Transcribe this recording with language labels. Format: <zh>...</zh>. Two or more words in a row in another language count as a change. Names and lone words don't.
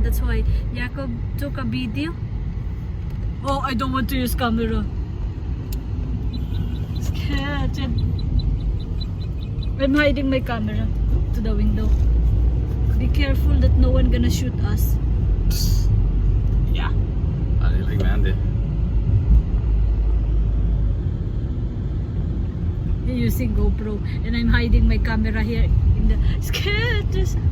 <en>That's why Jacob took a video. Oh, I don't want to use camera. Scared. I'm hiding my camera to the window. Be careful that no one gonna shoot us.</en> <da>Ja. Nej, det er ikke mere end det.</da> <en>using GoPro and I'm hiding my camera here in the sketches.</en>